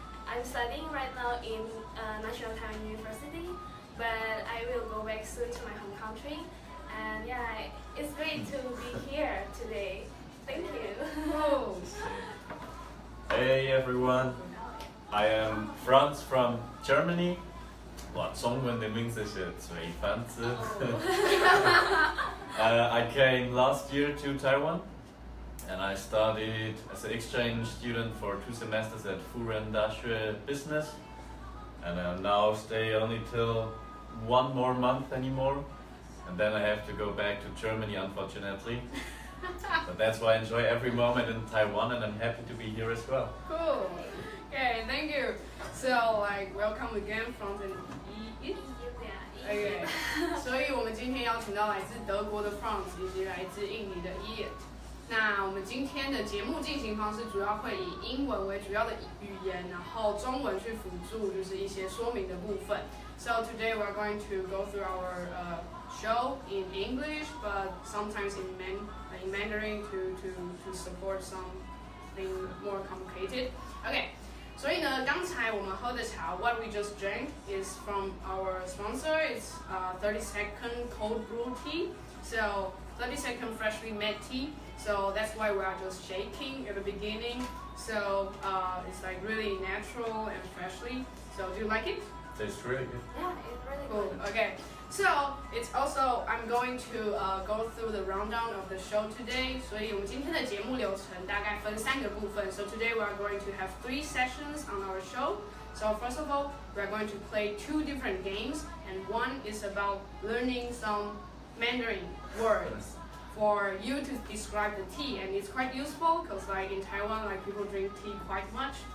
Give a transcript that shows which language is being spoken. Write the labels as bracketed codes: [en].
[en] I'm studying right now in National Taiwan University. But I will go back soon to my home country. And yeah, it's great to be here today. Thank you. Oh. Hey everyone, I am Franz from Germany. [zh] 哇，中文的名字是水房子。 [en] I came last year to Taiwan, and I studied as an exchange student for 2 semesters at frnci Business, and I now stay only till 1 more month anymore, and then I have to go back to Germany, unfortunately. But that's why I enjoy every moment in Taiwan, and I'm happy to be here as well. Cool. Okay, thank you. So welcome again from the Iyit. Okay. [zh] 所以我们今天邀请到来自德国的 Franz 以及来自印尼的 Iyit。那我们今天的节目进行方式主要会以英文为主要的语言，然后中文去辅助，就是一些说明的部分。 [en] So today we're going to go through our show in English, but sometimes in Mandarin to support something more complicated. Okay. [zh] 所以呢，刚才我们喝的茶 [en] ，what we just drank is from our sponsor. It's 30-second cold brew tea. So 30-second freshly made tea. So that's why we are just shaking at the beginning. So it's like really natural and freshly. So do you like it? Tastes really good. Yeah, it's really Cool. good. Okay. So it's also I'm going to go through the rundown of the show today. [zh] 所以我们今天的节目流程大概分3个部分。 [en] So today we are going to have 3 sessions on our show. So first of all, we are going to play 2 different games, and one is about learning some Mandarin words for you to describe the tea, and it's quite useful because like in Taiwan, like people drink tea quite much.